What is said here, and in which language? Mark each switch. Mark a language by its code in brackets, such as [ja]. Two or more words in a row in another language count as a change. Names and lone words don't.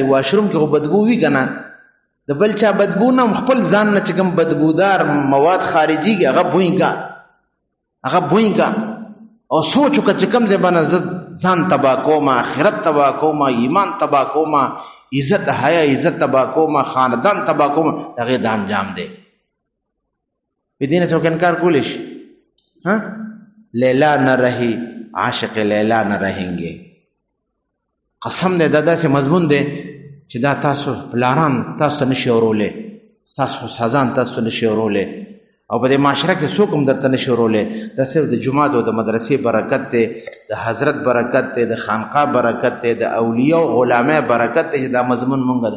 [ps] واشروم کې خو بدبو وي که نه، د بل چا بدبو نه خپل ځان نه چې کوم بدبودار مواد خارجيږي هغه بوی کا، هغه بوی کا او سوچ وکړه چې کوم ځای باندې زه ځان تباه کوم، آخرت تباه کوم، ایمان تباه کوم، عزت حیا عزت تباه کوم، خاندان تباه کوم، هغې دا انجام دی. په دې نه څوک انکار کولی شي؟ [ur] ها لیلا نہ رہی عاشق لیلا نہ رہیں گے. [ps] قسم دی دا داسې مضمون دی چې دا تاسو پلاران تاسو ته نشي اورولی، ستاسو استادان تاسو ته نشي اورولی او په دې معاشره کې څوک هم درته نشي اورولی. دا صرف د جومات او د مدرسې برکت دی، د حضرت برکت دی، د خانقاه برکت دی، د اولیاء او علماء برکت دی چې دا مضمون مونږ ده.